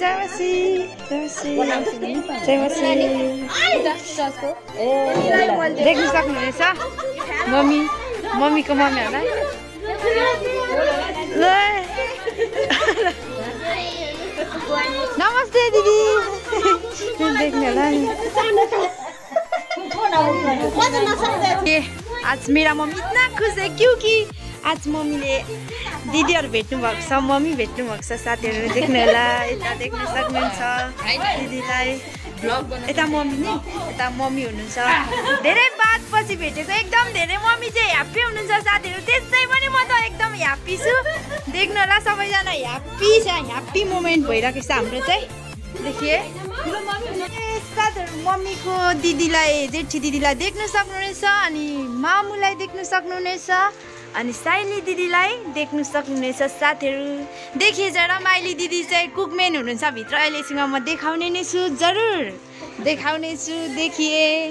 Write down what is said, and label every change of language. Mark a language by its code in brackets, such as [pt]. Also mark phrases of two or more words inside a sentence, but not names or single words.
[ne] देख्न सक्नुहुनेछ मम्मीको मम्मीहरूलाई नमस्ते दिदी देख्ने होला [hi] आज मेरा मम्मी इतना खुश है क्योंकि [ne] आज मम्मीले दिदीहरु भेट्नु भएको छ मम्मी भेट्नु भएको छ साथीहरु देख्नु होला यता देख्न सक्नुहुन्छ दिदीलाई यता मम्मी नि यता मम्मी हुनुहुन्छ धेरै बादपछि भेटेको एकदम धेरै मम्मी चाहिँ ह्याप्पी हुनुहुन्छ साथीहरु त्यसै पनि म त एकदम ह्याप्पी छु देख्नु होला सबैजना [en] happy moment [ne] भइरहेको छ हाम्रो चाहिँ देखिए साथीहरु मम्मीको दिदीलाई जेठी दिदीलाई देख्न सक्नुहुनेछ अनि मामुलाई देख्न सक्नुहुनेछ अनि साइली दिदीलाई देख्न सक्नुहुनेछ साथीहरु देखिए जरा माइली दिदी चाहिँ कुकमेन हुनुहुन्छ भित्र अहिलेसँग म देखाउने नै छु जरुर देखाउने छु देखिए